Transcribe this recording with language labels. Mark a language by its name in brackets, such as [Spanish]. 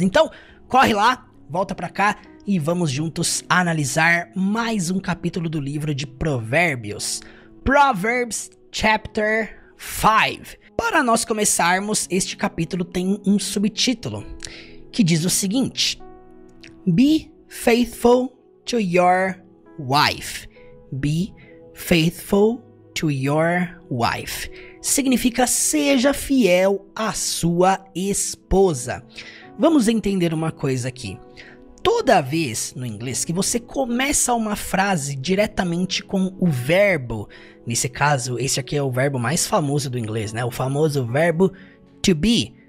[Portuguese] Então, corre lá, volta pra cá e vamos juntos analisar mais um capítulo do livro de Provérbios. Proverbs Chapter 5. Para nós começarmos, este capítulo tem um subtítulo que diz o seguinte: [English] Be faithful to your wife. Be faithful to your wife. [Portuguese] Significa seja fiel à sua esposa. Vamos entender uma coisa aqui. Toda vez no inglês que você começa uma frase diretamente com o verbo, nesse caso, esse aqui é o verbo mais famoso do inglês, né? O famoso verbo to be.